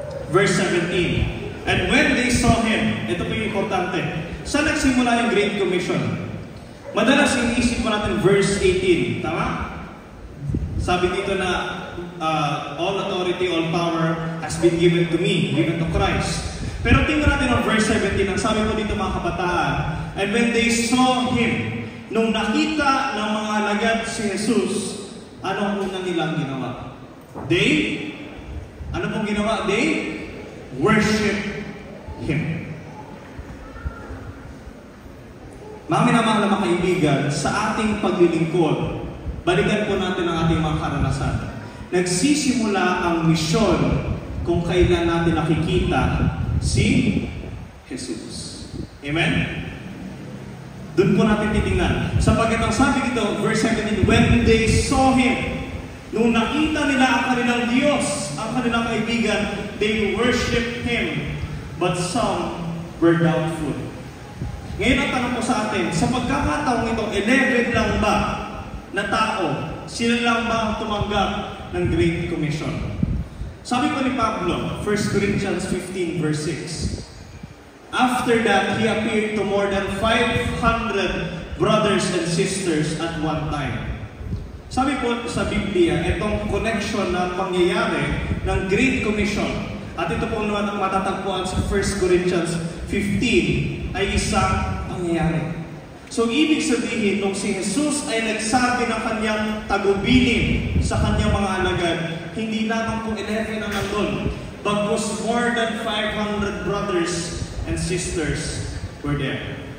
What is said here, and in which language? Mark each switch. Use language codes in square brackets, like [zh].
[tl] verse 17. [en] And when they saw him, [tl] ito po yung importante, saan nagsimula yung Great Commission? Madalas iniisip po natin verse 18, tama? Sabi dito na [en] all authority, all power has been given to me, given to Christ. [tl] Pero tingnan natin ang verse 17, ang sabi po dito mga kabataan, [en] and when they saw him, [tl] nung nakita ng mga alagad si Jesus, ano ang una nilang ginawa? Ano pong ginawa? [en] They worship him. [tl] Mga minamahal na mga kaibigan, sa ating paglilingkod, balikan po natin ang ating mga karanasan. Nagsisimula ang misyon kung kailan natin nakikita si Jesus. Amen? Doon po natin titingnan. Sapagkat ang sabi dito, verse 17, [en] when they saw him, [tl] nung nakita nila ang kanilang Diyos, ang kanilang kaibigan, [en] they worship him, but some were doubtful. [tl] Ngayon ang tanong ko sa atin, sa pagkakataong ito, 11 lang ba na tao, sila lang ba ang tumanggap ng Great Commission? Sabi po ni Pablo, [en] 1 Corinthians 15 verse 6, after that, he appeared to more than 500 brothers and sisters at one time. [tl] Sabi po sa Biblia, itong connection na pangyayari ng Great Commission, at ito po matatagpuan sa 1 Corinthians 15, ay isang pangyayari. So, ibig sabihin, nung si Jesus ay nagsabi ng kanyang tagubilin sa kanyang mga alagad, hindi lamang po 11 ang nandun, bagkus [en] more than 500 brothers and sisters were there.